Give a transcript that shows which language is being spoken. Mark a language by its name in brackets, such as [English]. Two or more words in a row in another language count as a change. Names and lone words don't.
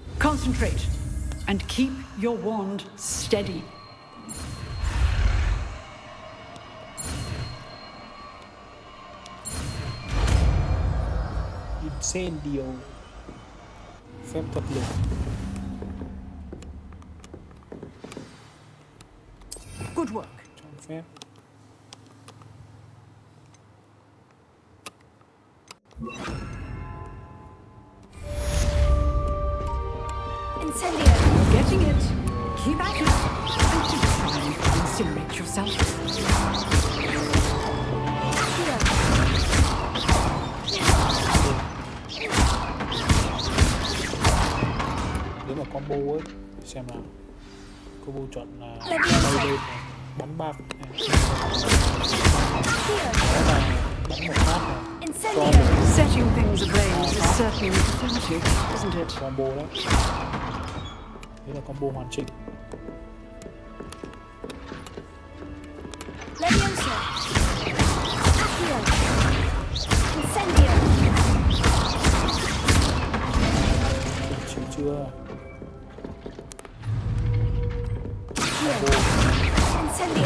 [English] Concentrate and keep your wand steady. Incendio. [Vietnamese] Phép thuật lửa. [English] Good work. [Vietnamese] Chọn phép. [English] Incendio. You're getting it. Keep at it. And keep trying to incinerate yourself. [Vietnamese] Nếu mà combo ấy, xem nào. Combo chọn là bay lên này, bắn 3 phát này. Đó là bắn 1 phát này. [English] Setting things ablaze is certainly pathetic, isn't it? [Vietnamese] Combo đó. Đấy là combo hoàn chỉnh. Leviosa. Accio. Incendio. Chịu chưa? Incendio.